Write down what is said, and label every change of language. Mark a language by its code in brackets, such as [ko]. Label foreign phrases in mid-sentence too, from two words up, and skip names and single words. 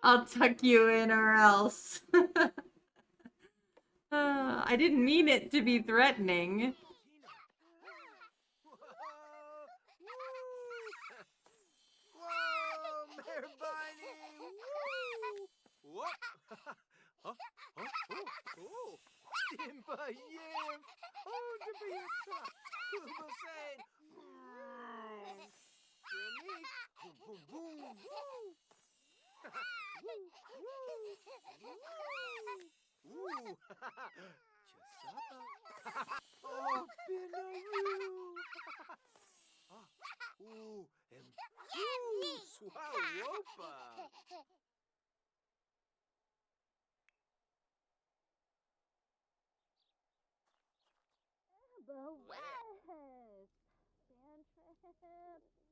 [en] I'll tuck you in or else. I didn't mean it to be threatening. Whoa! Whoa, Mervine! Woo! What? Huh? Huh? Oh! Dimba Yim! Oh, Dimba Yim! Kuba Sain! Jimmy! Boom, boom, boom! Woo! Woo! Chisapa! Oh, Binayu! Ooh, Swawopa! The West. Band trip.